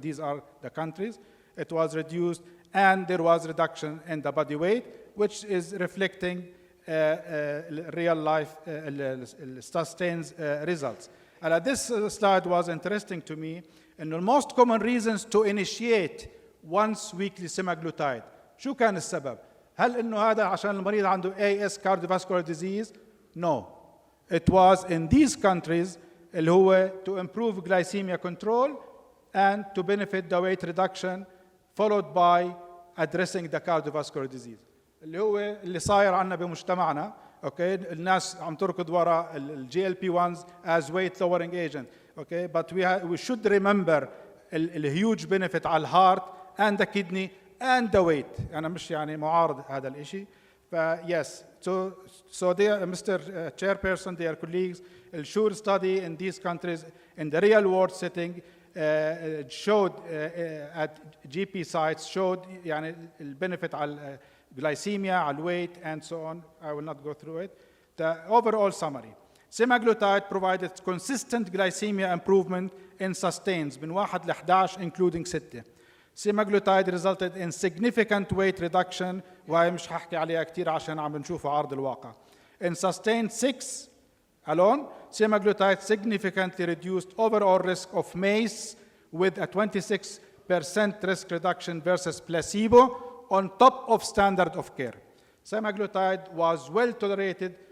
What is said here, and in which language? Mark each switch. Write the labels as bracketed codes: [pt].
[en] These are the countries. It was reduced and there was reduction in the body weight, which is reflecting real life sustains results. This slide was interesting to me. And the most common reasons to initiate once weekly semaglutide. [ar] شو كان السبب؟ هل إنه هذا عشان المريض عنده [en] AS cardiovascular disease? No. It was in these countries [ar] اللي هو [en] to improve glycemia control and to benefit the weight reduction followed by addressing the cardiovascular disease. [ar] اللي هو اللي صاير عنا بمجتمعنا. [en] Okay, [ar] الناس عم تركض وراء [en] GLP-1s as weight lowering agent. Okay, but we should remember the huge benefit [ar] على الهارت [en] and the kidney and the weight. [ar] أنا مش يعني معارض هذا الإشي. [en] Yes, so dear Mr. Chairperson, dear colleagues, the SURE study in these countries in the real world setting showed at GP sites showed [ar] يعني البنفيت على [en] glycemia, على weight, and so on. I will not go through it. The overall summary. Semaglutide provided consistent glycemia improvement in sustains [ar] من 1 ل 11 [en] including 6. Semaglutide resulted in significant weight reduction [ar] وهي مش هحكي عليها كتير عشان عم نشوفها عرض الواقع. [en] In sustain 6 alone, semaglutide significantly reduced overall risk of MACE with a 26% risk reduction versus placebo on top of standard of care. Semaglutide was well tolerated